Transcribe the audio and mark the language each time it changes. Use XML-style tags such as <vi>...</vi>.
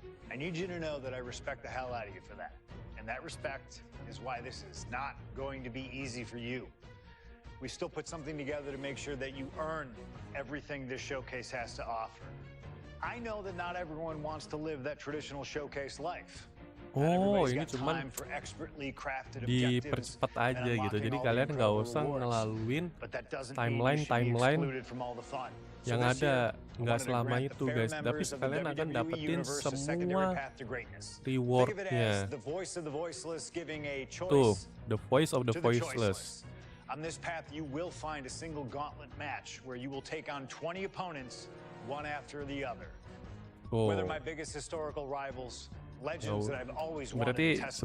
<en>I need you to know that I respect the hell out of you for that. And that respect is why this is not going to be easy for you. We still put something together to make sure that you earn everything this showcase has to offer. I know that not everyone wants to live that traditional showcase life.</en> <id>oh ini cuman dipercepat aja gitu. Jadi kalian nggak usah ngelaluin timeline yang ada, nggak selama itu guys. Tapi kalian akan dapetin semua rewardnya.</id> <en>Tuh, the voice of the voiceless. On this path, you will find a single gauntlet match where you will take on 20 opponents, one after the other. Whether my biggest historical rivals, legends that I've always wanted</en> <id>Berarti</id> <en>to test</en>